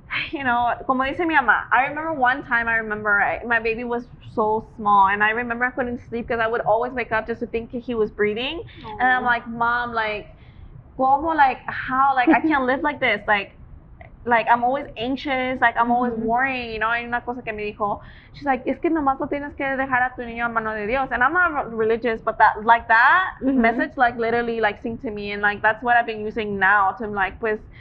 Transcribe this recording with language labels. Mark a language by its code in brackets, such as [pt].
[en] You know, [es] como dice mi mamá, [en] I remember one time, my baby was so small, and I remember I couldn't sleep because I would always wake up just to think he was breathing. Aww. And I'm like, Mom, like, como, like, how, like, I can't live like this, like I'm always anxious, like, I'm always worrying, you know. [es] Hay una cosa que me dijo, [en] she's like, [es] es que nomás lo tienes que dejar a tu niño en mano de Dios. [en] And I'm not religious, but that message, like, literally, like, sing to me, and, like, that's what I've been using now to, like, pues,